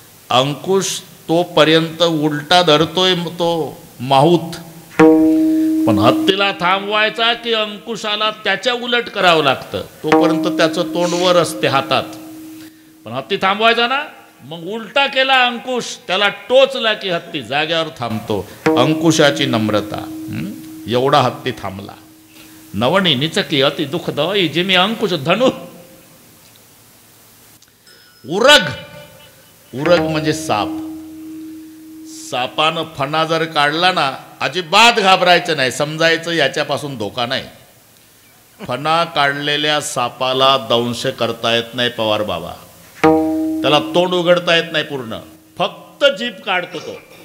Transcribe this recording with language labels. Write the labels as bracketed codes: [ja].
[mr] अंकुश तोपर्यंत उलटा धरतोय तो माहूत, पण हत्तीला थांबवायचा की अंकुशाला त्याच्या उलट करावं लागतं. तोपर्यंत त्याचं तोंड वर असते हातात, पण हत्ती थांबवायचा ना, मग उलटा केला अंकुश, त्याला टोचला की हत्ती जाग्यावर थांबतो. अंकुशाची नम्रता. एवढा हत्ती थांबला. [awa] नवनी निचकी अति दुःखदायी, जिमी अंकुश धनु उरग. [mr] उरग म्हणजे साप. सापानं फणा जर काढला ना, अजिबात घाबरायचं नाही, समजायचं याच्यापासून धोका नाही. फणा काढलेल्या सापाला दंश करता येत नाही पवार बाबा. त्याला तोंड उघडता येत नाही पूर्ण, फक्त जीभ काढतो तो.